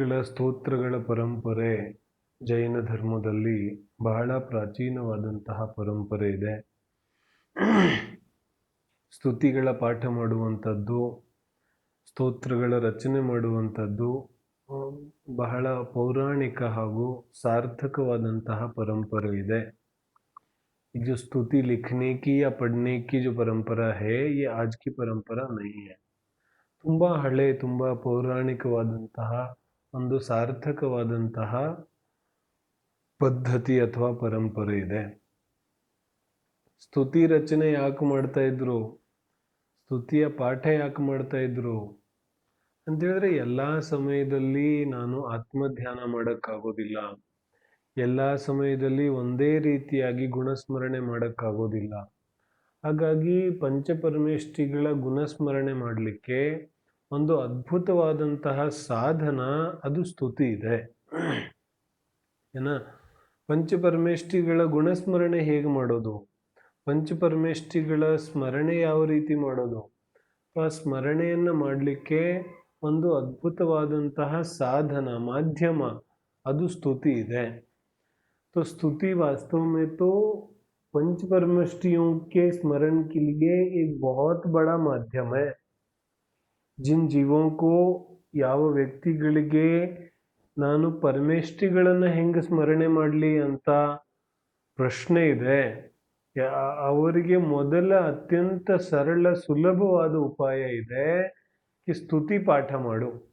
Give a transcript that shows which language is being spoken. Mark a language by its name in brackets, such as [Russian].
[Kannada] ಸ್ತೋತ್ರಗಳ ಪರಂಪರೆ ಜೈನ ಧರ್ಮದಲ್ಲಿ ಬಹಳ ಪ್ರಾಚೀನವಾದಂತಹ ಪರಂಪರೆ ಇದೆ. ಸ್ತುತಿಗಳ ಪಾಠ ಮಾಡುವಂಥದ್ದು, ಸ್ತೋತ್ರಗಳ ರಚನೆ ಮಾಡುವಂಥದ್ದು ಬಹಳ ಪೌರಾಣಿಕ ಹಾಗೂ ಸಾರ್ಥಕವಾದಂತಹ ಪರಂಪರೆ ಇದೆ. [Hindi] ये जो स्तुति लिखने की या पढ़ने की जो परंपरा है, ये आज की परंपरा नहीं है. [Kannada] ತುಂಬ ಹಳೆ, ತುಂಬ ಪೌರಾಣಿಕವಾದಂತಹ ಒಂದು ಸಾರ್ಥಕವಾದಂತಹ ಪದ್ಧತಿ ಅಥವಾ ಪರಂಪರೆ ಇದೆ. ಸ್ತುತಿ ರಚನೆ ಯಾಕೆ ಮಾಡ್ತಾ ಇದ್ರು, ಸ್ತುತಿಯ ಪಾಠ ಯಾಕೆ ಮಾಡ್ತಾ ಇದ್ರು ಅಂತೇಳಿದ್ರೆ, ಎಲ್ಲ ಸಮಯದಲ್ಲಿ ನಾನು ಆತ್ಮಧ್ಯಾನ ಮಾಡೋಕ್ಕಾಗೋದಿಲ್ಲ, ಎಲ್ಲ ಸಮಯದಲ್ಲಿ ಒಂದೇ ರೀತಿಯಾಗಿ ಗುಣಸ್ಮರಣೆ ಮಾಡೋಕ್ಕಾಗೋದಿಲ್ಲ. ಹಾಗಾಗಿ ಪಂಚಪರಮೇಷ್ಠಿಗಳ ಗುಣಸ್ಮರಣೆ ಮಾಡಲಿಕ್ಕೆ ಒಂದು ಅದ್ಭುತವಾದಂತಹ ಸಾಧನ, ಅದು ಸ್ತುತಿ ಇದೆ. ಪಂಚಪರಮೇಷ್ಠಿಗಳ ಗುಣಸ್ಮರಣೆ ಹೇಗೆ ಮಾಡೋದು, ಪಂಚಪರಮೇಷ್ಠಿಗಳ ಸ್ಮರಣೆ ಯಾವ ರೀತಿ ಮಾಡೋದು, ಆ ಸ್ಮರಣೆಯನ್ನು ಮಾಡಲಿಕ್ಕೆ ಒಂದು ಅದ್ಭುತವಾದಂತಹ ಸಾಧನ, ಮಾಧ್ಯಮ, ಅದು ಸ್ತುತಿ ಇದೆ. [Hindi] तो स्तुति वास्तव में तो पंचपरमेष्ठियों के स्मरण के लिए एक बहुत बड़ा माध्यम है. जिन जीवों को, [Kannada] ಯಾವ ವ್ಯಕ್ತಿಗಳಿಗೆ ನಾನು ಪರಮೇಷ್ಠಿಗಳನ್ನು ಹೆಂಗೆ ಸ್ಮರಣೆ ಮಾಡಲಿ ಅಂತ ಪ್ರಶ್ನೆ ಇದೆ, ಅವರಿಗೆ ಮೊದಲ ಅತ್ಯಂತ ಸರಳ ಸುಲಭವಾದ ಉಪಾಯ ಇದೆ, ಈ ಸ್ತುತಿ ಪಾಠ ಮಾಡು.